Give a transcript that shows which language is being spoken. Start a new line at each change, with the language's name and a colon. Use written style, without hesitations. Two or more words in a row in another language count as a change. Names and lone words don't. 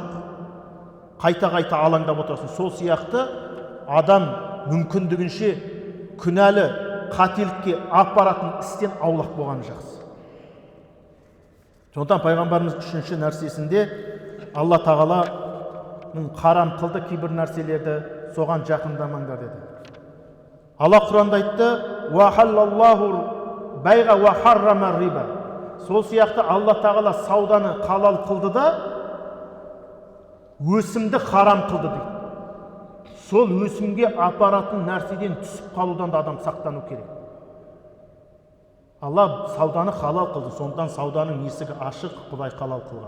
Kazakh: Қайта-қайта алаңдап отырасың. Сол сияқты адам мүмкіндігінше күнәлі қателікке апаратын істен аулақ болған жақсы. Сондықтан пайғамбарымыз 3-ші нәрсесінде Алла тағаланың харам қылды кейбір нәрселерді, соған жақындамаңдар деді. Алла Құранда айтты:
Arabic: «وأحل الله البيع وحرم الربا».
Kazakh: Сол сияқты Алла тағала сауданы халал қылды да, өсімді харам қылды дейді. Сол өсімге апаратын нәрседен түсіп қалудан да адам сақтану керек. Алла сауданы халал қылды, сондан сауданың есігі ашық, Құдай халал қылған.